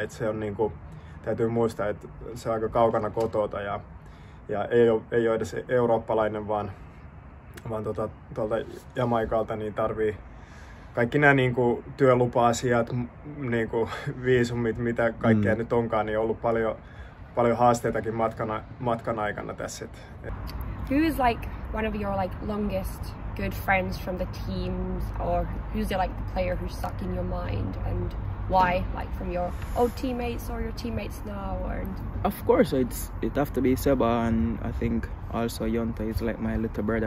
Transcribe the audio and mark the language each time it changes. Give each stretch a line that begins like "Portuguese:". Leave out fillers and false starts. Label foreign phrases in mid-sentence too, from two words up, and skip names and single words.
Finnish: Et se on niinku, täytyy muistaa, että se on aika kaukana kotota ja ei ole edes eurooppalainen, vaan tuolta Jamaikalta niin tarvii kaikki nämä niinku työlupa-asiat, niinku viisumit, mitä kaikkea nyt onkaan, niin on ollut paljon haasteitakin matkan aikana tässä.
English: Who is like one of your like longest good friends from the teams, or who's the player who's stuck in your mind, and why? Like from your old teammates or your teammates now, or? Of course, it have to be Seba, and I think also Yonta is like my little brother.